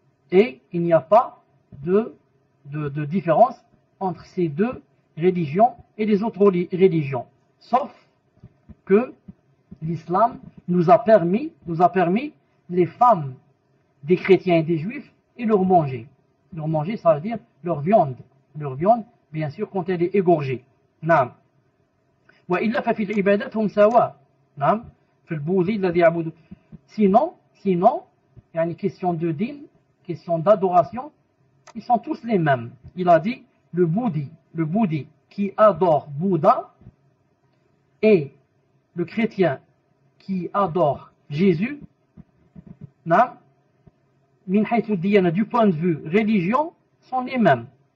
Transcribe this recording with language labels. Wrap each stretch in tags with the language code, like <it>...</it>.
<fr>Et il n'y a pas de différence entre ces deux religions et les autres religions. Sauf que l'islam nous a permis les femmes des chrétiens et des juifs et leur manger. Leur manger, ça veut dire leur viande. Leur viande, bien sûr, quand elle est égorgée.</fr> <ar>Naam. وإلا ففي العبادات هم سواء. نعم. في البوذي الذي يعبد.</ar> <fr>Sinon, يعني question de din, question d'adoration, ils sont tous les mêmes. Il a dit, le bouddhi qui adore Bouddha et le chrétien qui adore Jésus, naam,</fr> <ar>min haythu diyana,</ar> <fr>du point de vue religion, sont les mêmes.</fr>